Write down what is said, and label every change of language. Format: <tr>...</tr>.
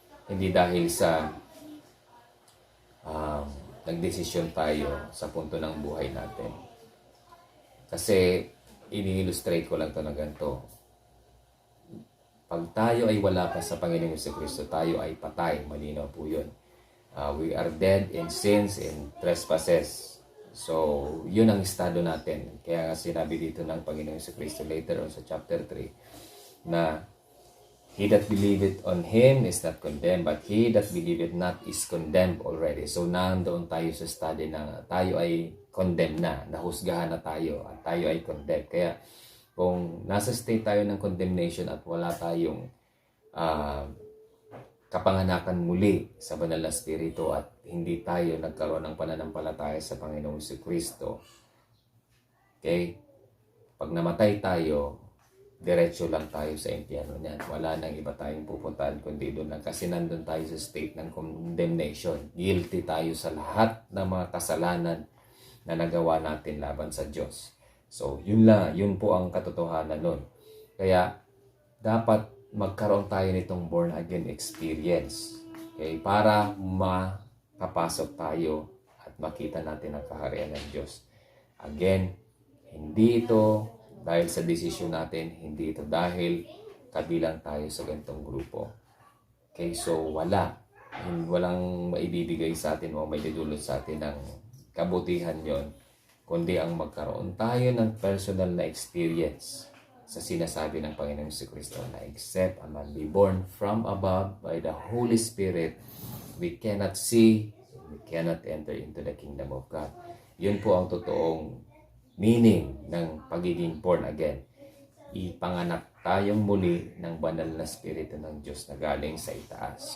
<tl>Hindi dahil sa nagdesisyon tayo sa punto ng buhay natin. Kasi ini-illustrate ko lang ito na ganito. Pag tayo ay wala pa sa Panginoong Jesucristo, tayo ay patay. Malinaw po yun.</tl> <en>We are dead in sins and trespasses.</en> <tl>So, yun ang estado natin. Kaya sinabi dito ng Panginoong Jesucristo later on sa chapter 3 na</tl> <en>he that believeth on Him is not condemned, but he that believeth not is condemned already.</en> <tl>So, nandoon tayo sa study na tayo ay condemned na, nahusgahan na tayo, at tayo ay condemned. Kaya, kung nasa state tayo ng condemnation at wala tayong kapanganakan muli sa banal na spirito at hindi tayo nagkaroon ng pananampalataya sa Panginoong Jesucristo, okay? Pag namatay tayo, diretso lang tayo sa impyerno niyan. Wala nang iba tayong pupuntahan kundi doon lang. Kasi nandun tayo sa state ng condemnation. Guilty tayo sa lahat ng mga kasalanan na nagawa natin laban sa Diyos. So, yun lang. Yun po ang katotohanan nun. Kaya, dapat magkaroon tayo nitong born again experience. Okay? Para makapasok tayo at makita natin ang kaharian ng Diyos. Again, hindi ito dahil sa desisyon natin, hindi ito dahil kabilang tayo sa ganitong grupo. Okay, so walang maibibigay sa atin o may dudulot sa atin ng kabutihan yon, kundi ang magkaroon tayo ng personal na experience sa sinasabi ng Panginoong Jesucristo na</tl> <en>except a man be born from above by the Holy Spirit, we cannot see, we cannot enter into the kingdom of God.</en> <tl>Yun po ang totoong meaning ng pagiging born again. Ipanganak tayong muli ng banal na spirito ng Diyos na galing sa itaas.</tl>